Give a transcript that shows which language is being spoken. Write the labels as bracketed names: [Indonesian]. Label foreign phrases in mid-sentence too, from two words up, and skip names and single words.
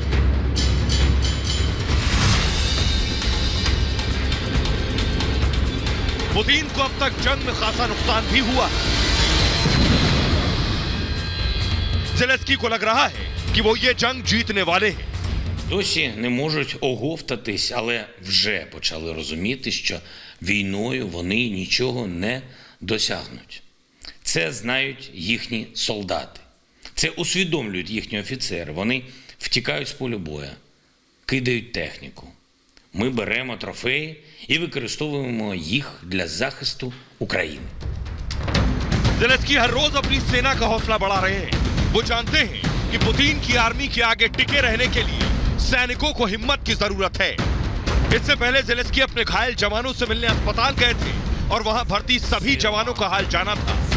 [Hindi] पुतिन को अब तक जंग में खासा नुकसान भी हुआ है। ज़ेलेंस्की को लग रहा है कि वो ये जंग जीतने वाले हैं। [Ukrainian] Досі не можуть оговтатись, але вже почали розуміти, що війною вони нічого не досягнуть. Це знають їхні солдати. Це усвідомлюють їхні офіцери. Вони втікають з полю бою, кидають техніку. Ми беремо трофеї і використовуємо їх для захисту України. [Hindi] ज़ेलेंस्की हर रोज अपनी सेना का हौसला बढ़ा रहे हैं। वो जानते हैं कि पुतिन की आर्मी के आगे टिके रहने के लिए सैनिकों को हिम्मत की जरूरत है। इससे पहले ज़ेलेंस्की अपने घायल जवानों से मिलने अस्पताल गए थे और वहां भर्ती सभी जवानों का हाल जाना था।